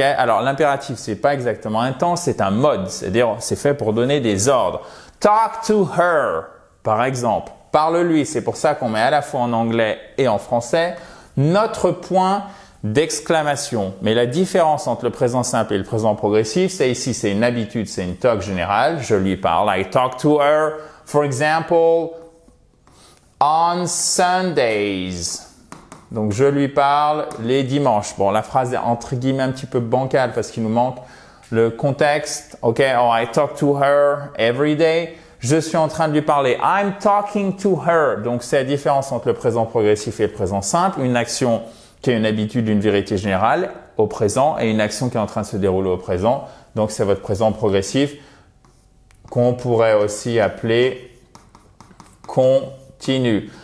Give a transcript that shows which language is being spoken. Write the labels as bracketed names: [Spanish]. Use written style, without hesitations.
[French] Alors, l'impératif, c'est pas exactement un temps, c'est un mode. C'est-à-dire, c'est fait pour donner des ordres. [English] Talk to her, [French] par exemple. Parle-lui. C'est pour ça qu'on met à la fois en anglais et en français notre point d'exclamation. Mais la différence entre le présent simple et le présent progressif, c'est ici, c'est une habitude, c'est une talk générale. Je lui parle. [English] I talk to her, for example, on Sundays. [French] Donc, je lui parle les dimanches. Bon, la phrase est entre guillemets un petit peu bancale parce qu'il nous manque le contexte. [English] OK, oh, I talk to her every day. [French] Je suis en train de lui parler. [English] I'm talking to her. [French] Donc, c'est la différence entre le présent progressif et le présent simple. Une action qui est une habitude d'une vérité générale au présent et une action qui est en train de se dérouler au présent. Donc, c'est votre présent progressif qu'on pourrait aussi appeler continu.